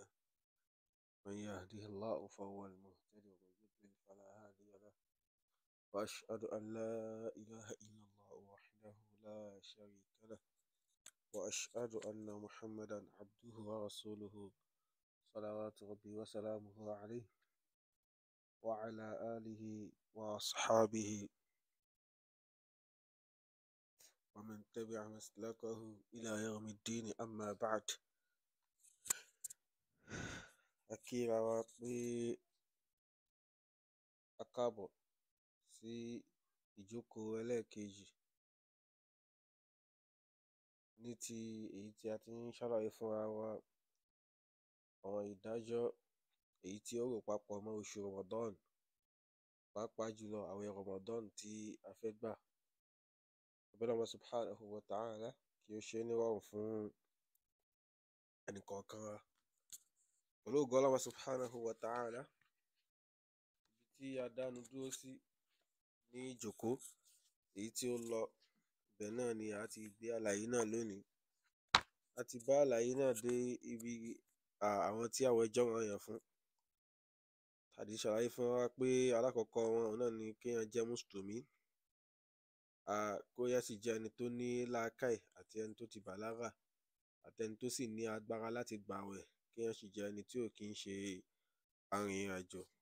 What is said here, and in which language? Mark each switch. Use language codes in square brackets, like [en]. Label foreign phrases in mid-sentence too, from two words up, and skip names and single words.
[ar] من يهده الله فهو المهتدي ومن يضلل فلا هادي له، وأشهد أن لا إله إلا الله وحده لا شريك له، وأشهد أن محمدا عبده ورسوله صلوات ربي وسلامه عليه وعلى آله وأصحابه ومن تبع مسلكه إلى يوم الدين. أما بعد، [yo] akíra wa pé a káàbọ̀ sí ìjókòó ẹlẹ́ẹ̀kejì ní ti èyí tí a ti ń ṣàlàyé fúnra wa àwọn ìdájọ́ èyí tí ó rò papọ̀ mọ́ oṣù Ramadan, pàápàá jùlọ àwẹ̀ Ramadan tí a fẹ́ gbà. Abẹ́lẹ́ [ar] الله سبحانه وتعالى [yo] kí ó ṣe nírọ̀rùn fún ẹnìkọ̀ọ̀kan wa. Pẹ̀lú ògo [ar] الله سبحانه وتعالى, [yo] ibi tí a dánu dúró sí ní ìjókòó èyí tí ó lọ, ibẹ̀ náà ni a ti gbé àlàyé náà lónìí. A ti bá àlàyé náà dé ibi àwọn tí àwẹ̀ jẹ́ ọ̀ranyàn fún. A ti ṣàlàyé fún wa pé alákọ̀ọ́kọ́ wọn náà ni kéèyàn jẹ́ mùsùlùmí, kó yá sì jẹ́ ẹni tó ní làákàyè àti ẹni tó ti bàlágà àti ẹni tó sì ní agbára láti gbààwẹ̀, kéèyàn sì jẹ́ ẹni tí ò kí ń ṣe arìnrìn-àjò.